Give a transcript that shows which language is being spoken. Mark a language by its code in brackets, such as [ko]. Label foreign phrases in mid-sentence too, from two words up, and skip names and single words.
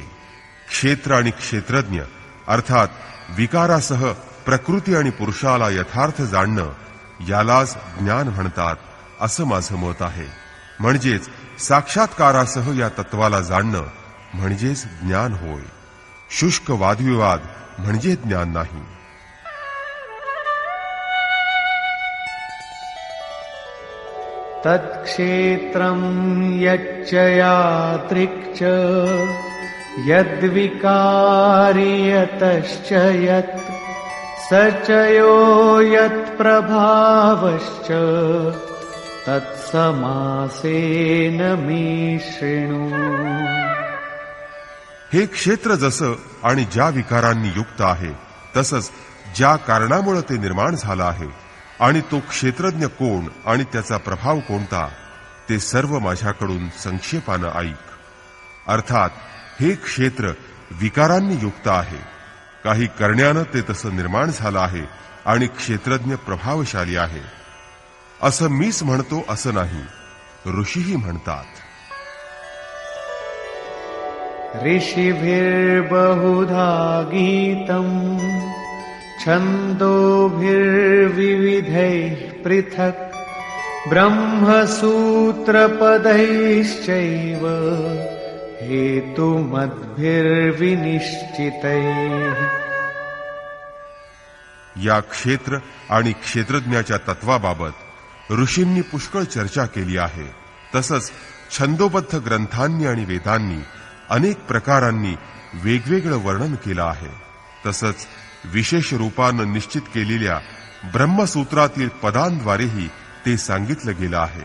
[mr] क्षेत्र आणि क्षेत्रज्ञ अर्थात विकारासह प्रकृती आणि पुरुषाला यथार्थ जाणणं यालाच ज्ञान म्हणतात असं माझं मत आहे। म्हणजेच साक्षात्कारासह या तत्वाला जाणणं म्हणजेच ज्ञान होय। शुष्क वादविवाद म्हणजे ज्ञान नाही। [sa] तत्क्षेत्रं यच्च यादृक् यद्विकारी यतश्च यत् स च यो यत्प्रभावश्च तत्समासेन मे शृणु। [mr] हे क्षेत्र जसं आणि ज्या विकारांनी युक्त आहे तसंच ज्या कारणामुळे ते निर्माण झालं आहे आणि तो क्षेत्रज्ञ कोण आणि त्याचा प्रभाव कोणता ते सर्व माझ्याकडून संक्षेपानं ऐक. अर्थात हे क्षेत्र विकारांनी युक्त आहे. काही करण्यानं ते तसं निर्माण झालं आहे आणि क्षेत्रज्ञ प्रभावशाली आहे. असं मीच म्हणतो असं नाही, ऋषीही म्हणतात. [sa] ऋषिभिर्बहुधा गीतम् छन्दोभिर्विविधैः पृथक् ब्रह्मसूत्रपदैश्चैव हेतुमद्भिर्विनिश्चितैः. [mr] या क्षेत्र आणि क्षेत्रज्ञाच्या तत्वाबाबत ऋषींनी पुष्कळ चर्चा केली आहे. तसंच छंदोबद्ध ग्रंथांनी आणि वेदांनी अनेक प्रकारांनी वेगवेगळं वर्णन केलं आहे. तसंच विशेष रूपानं निश्चित केलेल्या ब्रह्मसूत्रातील पदांद्वारेही ते सांगितलं गेलं आहे.